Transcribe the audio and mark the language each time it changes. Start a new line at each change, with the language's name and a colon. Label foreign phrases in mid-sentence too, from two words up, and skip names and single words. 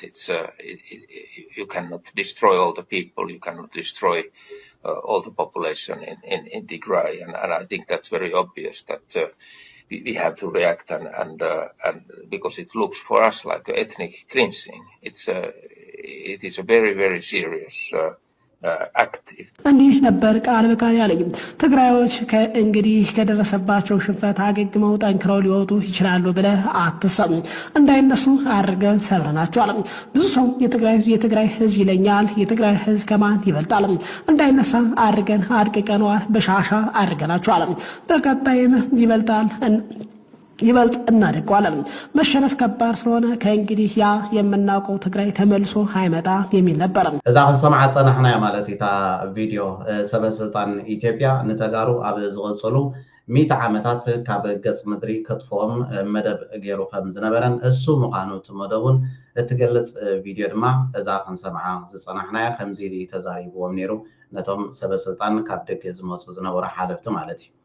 English: It's you cannot destroy all the people, you cannot destroy all the population in Tigray, and I think that's very obvious that we have to react and because it looks for us like ethnic cleansing. It is a very, very serious active.
Amharic: እንዲህ ነበር ቃል በቃል ያለኝ ትግራዮች ከእንግዲህ ከደረሰባቸው ሽንፈት አገግመው ጠንክረው ሊወጡ ይችላሉ ብለህ አትሰብ እንዳይነሱ አድርገን ሰብረናቸዋል። ብዙ ሰው የትግራይ ህዝብ ይለኛል። የትግራይ ህዝብ ከማን ይበልጣል? እንዳይነሳ አድርገን አድቅቀነዋል። በሻሻ አድርገናቸዋል። በቀጣይም ይበልጥ እናደርገዋለን። መሸነፍ ከባድ ስለሆነ ከእንግዲህ ያ የምናውቀው ትግራይ ተመልሶ አይመጣ የሚል ነበር።
Tigrinya: እዛ ከሰማዓ ፀናሕና ማለት እታ ቪድዮ ሰበስልጣን ኢትዮጵያ ንተጋሩ ኣብ ዝቐፅሉ 100 ዓመታት ካብ ገጽ ምድሪ ከጥፎም መደብ ገይሩ ከም ዝነበረን እሱ ምዃኑ ትመደቡን እትገልጽ ቪድዮ ድማ እዛ ክንሰምዓ ዝፀናሕናያ ከምዚ ተዛሪብዎም ነይሩ ነቶም ሰበስልጣን ካብ ደገ ዝመፁ ዝነበሩ ሓለፍቲ ማለት እዩ